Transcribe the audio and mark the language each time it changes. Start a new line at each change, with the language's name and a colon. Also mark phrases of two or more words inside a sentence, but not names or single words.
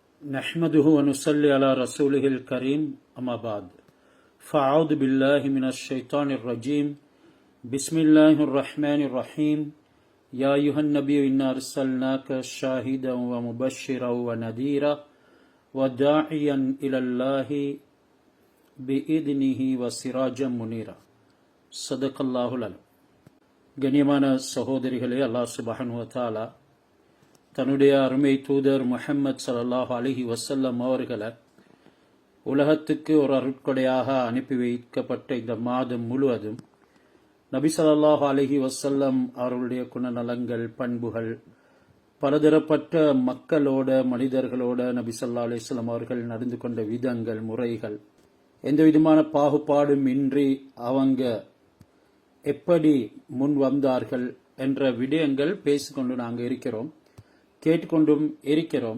Arabic: نحمده ونصلي على رسوله الكريم أما بعد فأعوذ بالله من الشيطان الرجيم بسم الله الرحمن الرحيم يا أيها النبي إنا أرسلناك شاهدا ومبشرا ونذيرا وداعيا إلى الله بإذنه وسراجا منيرا صدق الله العظيم.
Tamil: கண்ணியமான சகோதரிகளே,
Arabic: الله سبحانه وتعالى
Tamil: தன்னுடைய அருமை தூதர் முஹம்மது
Arabic: صلى الله عليه وسلم
Tamil: அவர்களை உலகத்துக்கு ஒரு அருட்கொடையாக அனுப்பி வைக்கப்பட்ட இந்த மாதம் முழுவதும் நபி
Arabic: صلى الله عليه وسلم
Tamil: அவர்களுடைய குணநலங்கள், பண்புகள், பலதரப்பட்ட மக்களோட, மனிதர்களோட நபி
Arabic: صلى الله عليه وسلم
Tamil: அவர்கள் நடந்து கொண்ட விதங்கள், முறைகள், எந்த விதமான பாகுபாடும் இன்றி அவங்க எப்படி முன் வந்தார்கள் என்ற விடயங்கள் பேசிக்கொண்டு நாங்கள் இருக்கிறோம், கேட்டுக்கொண்டும் இருக்கிறோம்.